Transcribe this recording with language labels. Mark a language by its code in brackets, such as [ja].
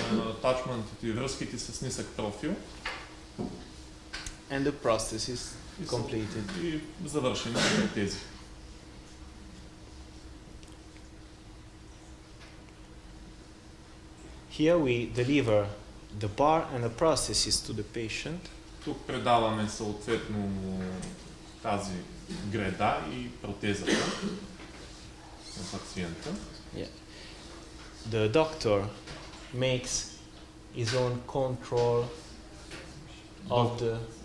[bg] атачментите и връзките с нисък профил [en] and the prostesis completed. [bg] И завършени са тези. [en] Here we deliver the bar and the prosthesis to the patient. [bg] Тук предаваме съответно тази греда и протезата на пациента. [en] The doctor makes his own control of the